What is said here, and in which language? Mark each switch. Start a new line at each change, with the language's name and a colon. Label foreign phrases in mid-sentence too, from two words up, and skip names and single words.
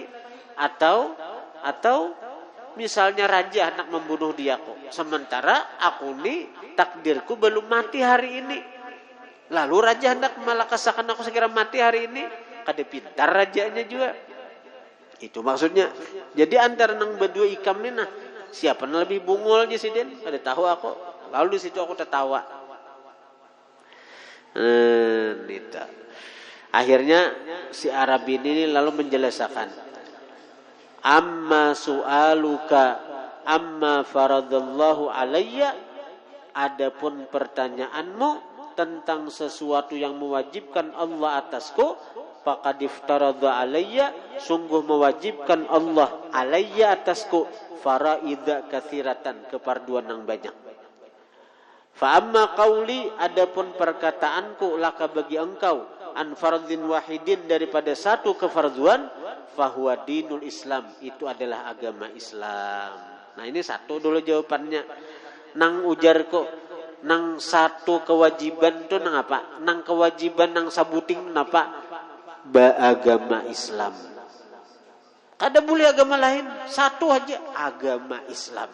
Banjar: Atau misalnya raja hendak membunuh diaku, sementara aku ni takdirku belum mati hari ini, lalu raja hendak malakasakan aku sekira mati hari ini, kada pintar rajanya juga. Itu maksudnya. Jadi antara nang berdua ikam ni nah, siapa yang lebih bungulnya sih Den? Kada tahu aku. Lalu di situ aku tertawa. Nita. Akhirnya si Arab ini lalu menjelaskan.
Arabic: أما سؤالك عما فرض الله علي,
Banjar: adapun pertanyaanmu tentang sesuatu yang mewajibkan Allah atasku,
Arabic: فقد افترض علي,
Banjar: sungguh mewajibkan Allah alayya atasku,
Arabic: فرائض كثيرة,
Banjar: keparduan yang banyak.
Arabic: فأما قولي,
Banjar: adapun perkataanku laka bagi engkau,
Arabic: عن فرض واحد,
Banjar: daripada satu kefarduan,
Arabic: فهو دين الإسلام,
Banjar: itu adalah agama Islam. Nah ini satu dulu jawabannya. Nang ujar kok, nang satu kewajiban itu nang apa? Nang kewajiban nang sabuting napa? Agama Islam. Kada boleh agama lain, satu aja agama Islam.